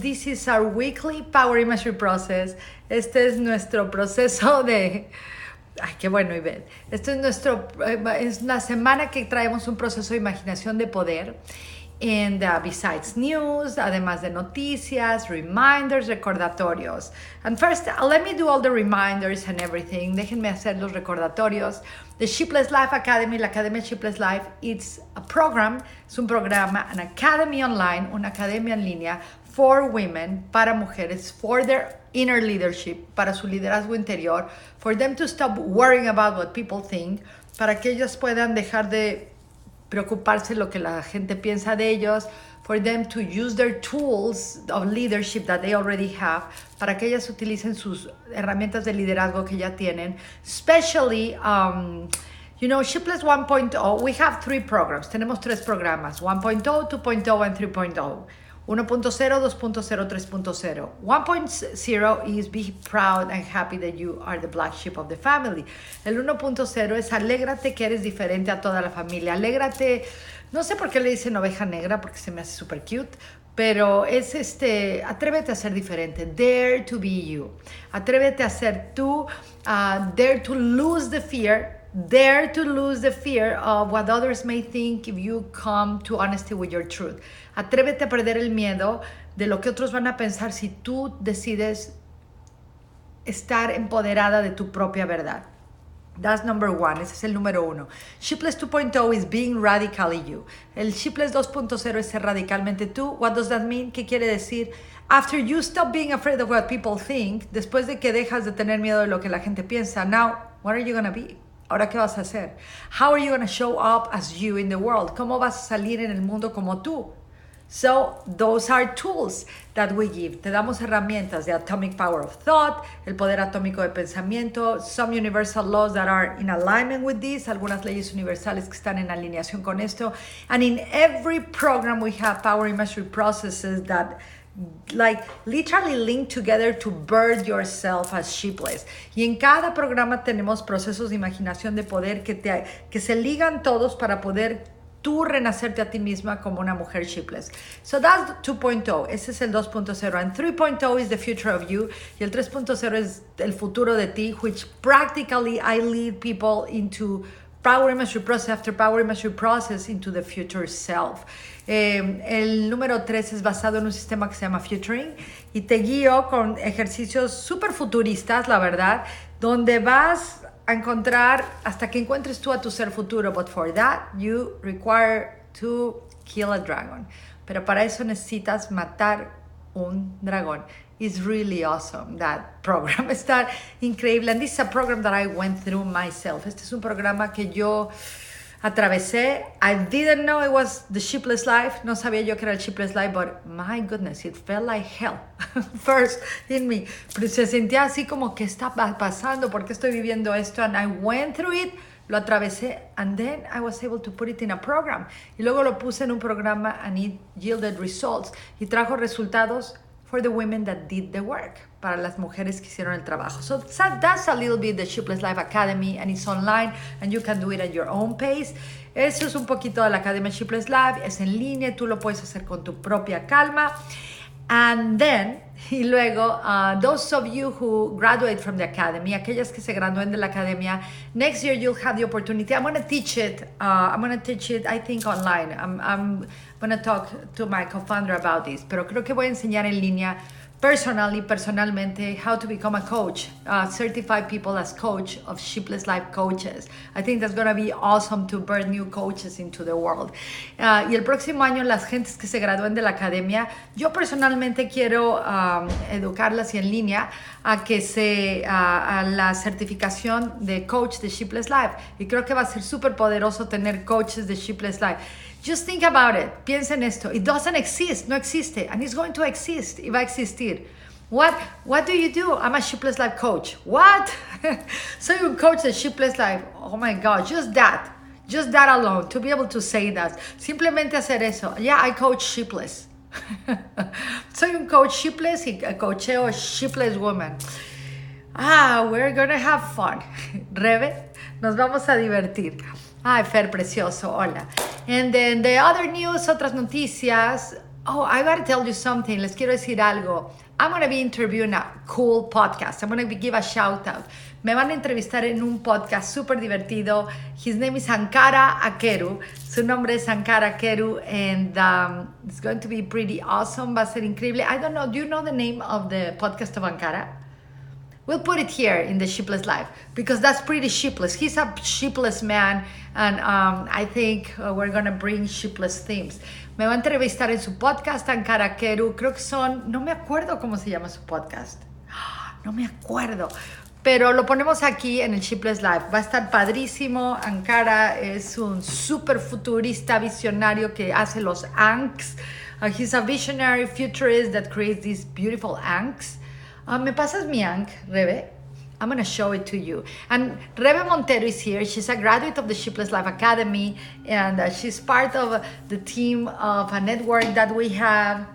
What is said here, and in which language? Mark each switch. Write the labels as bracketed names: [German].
[English] This is our weekly Power Imagery process. [Spanish] Este es nuestro proceso de... Ay, qué bueno, Ivette. Es la semana que traemos un proceso de imaginación de poder. [English] And besides news, [Spanish] además de noticias, [English] reminders, [Spanish] recordatorios. [English] And first, let me do all the reminders and everything. [Spanish] Déjenme hacer los recordatorios. [English] The Sheepless Life Academy, [Spanish] la Academia Sheepless Life, [English] it's a program, [Spanish] es un programa, [English] an academy online, [Spanish] una academia en línea [English] for women, [Spanish] para mujeres, [English] for their inner leadership, [Spanish] para su liderazgo interior, [English] for them to stop worrying about what people think, [Spanish] para que ellos puedan dejar de preocuparse lo que la gente piensa de ellos, [English] for them to use their tools of leadership that they already have, [Spanish] para que ellas utilicen sus herramientas de liderazgo que ya tienen, [English] especially, Sheepless 1.0, we have 3 programs, [Spanish] tenemos 3 programas, 1.0, 2.0, [English] and 3.0. 1.0, 2.0, 3.0. 1.0 is be proud and happy that you are the black sheep of the family. [Spanish] El 1.0 es alégrate que eres diferente a toda la familia. Alégrate, no sé por qué le dicen oveja negra, porque se me hace super cute, pero es atrévete a ser diferente. [English] Dare to be you. [Spanish] Atrévete a ser tú. [English] Dare to lose the fear. Dare to lose the fear of what others may think if you come to honesty with your truth. [Spanish] Atrévete a perder el miedo de lo que otros van a pensar si tú decides estar empoderada de tu propia verdad. [English] That's number 1. [Spanish] Ese es el número 1. [English] Sheepless 2.0 is being radically you. [Spanish] El Sheepless 2.0 es ser radicalmente tú. [English] What does that mean? [Spanish] ¿Qué quiere decir? [English] After you stop being afraid of what people think, [Spanish] después de que dejas de tener miedo de lo que la gente piensa, [English] now, what are you going to be? [Spanish] ¿Ahora qué vas a hacer? [English] How are you going to show up as you in the world? [Spanish] ¿Cómo vas a salir en el mundo como tú? [English] So, those are tools that we give. [Spanish] Te damos herramientas, [English] the atomic power of thought, [Spanish] el poder atómico de pensamiento, [English] some universal laws that are in alignment with this, [Spanish] algunas leyes universales que están en alineación con esto. [English] And in every program we have power imagery processes that literally link together to birth yourself as sheepless. [Spanish] Y en cada programa tenemos procesos de imaginación de poder que se ligan todos para poder tú renacerte a ti misma como una mujer sheepless. [English] So that's 2.0. [Spanish] Ese es el 2.0. [English] And 3.0 is the future of you. [Spanish] Y el 3.0 es el futuro de ti, [English] which practically I lead people into Power Imagery Process after Power Imagery Process into the future self. [Spanish] El número 3 es basado en un sistema que se llama Futuring y te guío con ejercicios súper futuristas, la verdad, donde vas a encontrar hasta que encuentres tú a tu ser futuro. [English] But for that, you require to kill a dragon. [Spanish] Pero para eso necesitas matar un dragón. [English] It's really awesome, that program. [Spanish] Está increíble. [English] And this is a program that I went through myself. [Spanish] Este es un programa que yo atravesé. [English] I didn't know it was the Sheepless life. [Spanish] No sabía yo que era el Sheepless life, [English] but my goodness, it felt like hell first in me. [Spanish] Pero se sentía así como, ¿qué está pasando? ¿Por qué estoy viviendo esto? [English] And I went through it, [Spanish] lo atravesé, [English] and then I was able to put it in a program. [Spanish] Y luego lo puse en un programa [English] and it yielded results. [Spanish] Y trajo resultados [English] for the women that did the work, [Spanish] para las mujeres que hicieron el trabajo. [English] So that's a little bit the Sheepless Life Academy, and it's online, and you can do it at your own pace. [Spanish] Eso es un poquito de la Academia Sheepless Life, es en línea, tú lo puedes hacer con tu propia calma. [English] And then, [Spanish] y luego, [English] those of you who graduate from the academy, [Spanish] aquellas que se gradúen de la academia, [English] next year you'll have the opportunity. I'm going to teach it. I think, online. I'm going to talk to my co-founder about this. [Spanish] Pero creo que voy a enseñar en línea personalmente, [English] how to become a coach, certified people as coach of Sheepless Life coaches. I think that's going to be awesome to birth new coaches into the world. [Spanish] Y el próximo año, las gentes que se gradúen de la academia, yo personalmente quiero educarlas y en línea a la certificación de coach de Sheepless Life. Y creo que va a ser súper poderoso tener coaches de Sheepless Life. [English] Just think about it. [Spanish] Piensa en esto. [English] It doesn't exist. [Spanish] No existe. [English] And it's going to exist. [Spanish] Y va a existir. [English] What do you do? I'm a Sheepless Life coach. What? So you coach the Sheepless Life. Oh my God. Just that alone. To be able to say that. [Spanish] Simplemente hacer eso. [English] Yeah, I coach Sheepless. [Spanish] Soy un coach Sheepless y coacheo Sheepless woman. [English] We're gonna have fun. Rebe, [Spanish] nos vamos a divertir. Ay, Fer, precioso, hola. [English] And then the other news, [Spanish] otras noticias. [English] Oh, I gotta tell you something. [Spanish] Les quiero decir algo. [English] I'm gonna be interviewing a cool podcast. I'm gonna give a shout out. [Spanish] Me van a entrevistar en un podcast súper divertido. [English] His name is Ankara Akeru. [Spanish] Su nombre es Ankara Akeru. [English] And it's going to be pretty awesome. [Spanish] Va a ser increíble. [English] I don't know. Do you know the name of the podcast of Ankara? We'll put it here in the Sheepless Life because that's pretty sheepless. He's a sheepless man, and I think we're going to bring sheepless themes. [Spanish] Me va a entrevistar en su podcast, Ankara Keru. Creo que no me acuerdo cómo se llama su podcast. No me acuerdo. Pero lo ponemos aquí en el Sheepless Life. Va a estar padrísimo. Ankara es un súper futurista, visionario que hace los anks. [English] He's a visionary futurist that creates these beautiful anks. [Spanish] ¿Me pasas mi Ankh, [English] Rebe? I'm going to show it to you. And Rebe Montero is here. She's a graduate of the Sheepless Life Academy, and she's part of the team of a network that we have.